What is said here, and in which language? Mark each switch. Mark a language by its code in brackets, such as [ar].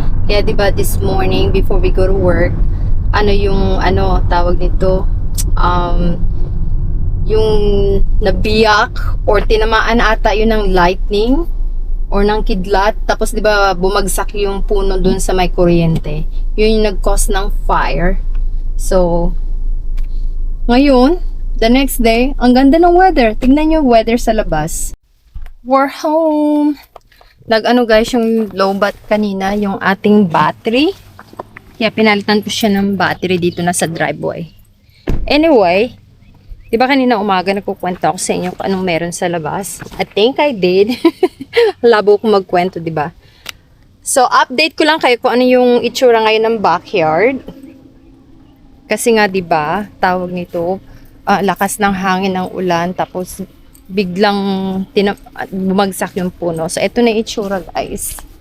[tl] Kaya 'di ba [en] this morning before we go to work, [tl] yung tawag nito, yung nabiyak or tinamaan ata yun ng lightning or ng kidlat, tapos 'di ba bumagsak yung puno dun sa may kuryente. Yun yung nag-cause ng fire. So ngayon, [en] the next day, [tl] ang ganda ng weather. Tignan niyo yung weather sa labas. [en] We're home. [tl] Guys, yung lowbat kanina, yung ating battery. Kaya pinalitan ko siya ng battery dito na sa driveway. Anyway, di ba kanina umaga nagkukwento ako sa inyo kung anong meron sa labas? [en] I think I did. [tl] Labo ko magkwento, di ba? So, update ko lang kayo kung ano yung itsura ngayon ng backyard. Kasi nga, di ba, tawag nito, lakas ng hangin ng ulan, tapos biglang bumagsak yung puno. So, ito na yung itsura, guys.